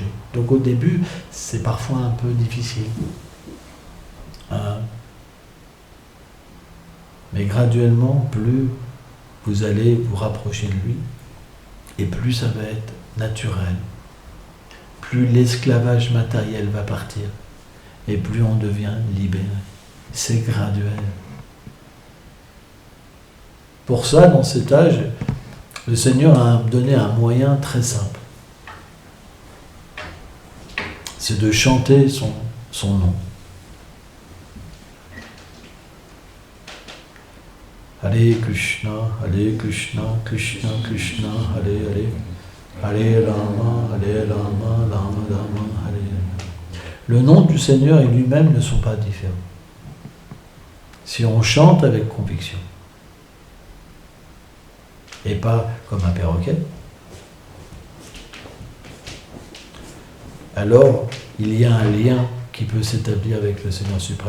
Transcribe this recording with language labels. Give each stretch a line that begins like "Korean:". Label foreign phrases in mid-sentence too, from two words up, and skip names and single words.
French: Donc au début, c'est parfois un peu difficile. Mais graduellement, plus vous allez vous rapprocher de lui, et plus ça va être naturel, plus l'esclavage matériel va partir, et plus on devient libéré. C'est graduel. Pour ça, dans cet âge, le Seigneur a donné un moyen très simple. C'est de chanter son nom. Hare Krishna, Krishna Krishna, Hare Hare Rama, Rama Rama, Hare. Le nom du Seigneur et lui-même ne sont pas différents. Si on chante avec conviction, et pas comme un perroquet, alors il y a un lien qui peut s'établir avec le Seigneur suprême.